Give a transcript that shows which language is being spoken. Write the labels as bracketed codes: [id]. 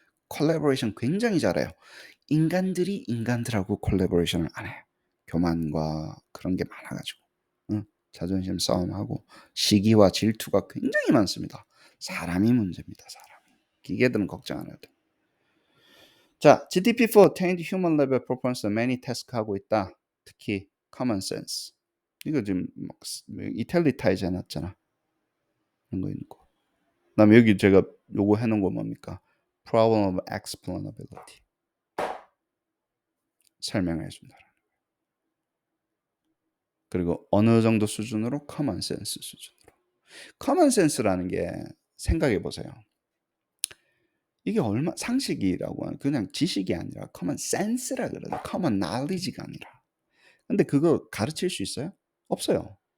[ko] 콜라보레이션 굉장히 잘해요. 인간들이 인간들하고 콜라보레이션을 안 해요. 교만과 그런 게 많아가지고. 응? 자존심 싸움하고 시기와 질투가 굉장히 많습니다. 사람이 문제입니다. 사람이. 기계들은 걱정 안 해도 돼. [en] 자, GDP4 attained human level performance many task [ko] 하고 있다. 특히 [en] common sense. [ko] 이거 지금 막 이탈리타이즈 해놨잖아. 이런 거 있는 거. 그다음에 여기 제가 요거 해놓은 거 뭡니까? [en] Problem of explainability. [ko] 설명해 준다. 그리고 어느 정도 수준으로 common sense 수준으로. common sense라는 게 생각해 보세요. 이게 얼마 상식이라고 하는 그냥 지식이 아니라 common sense라 그러죠. common knowledge가 아니라. 근데 그거 가르칠 수 있어요? 없어요.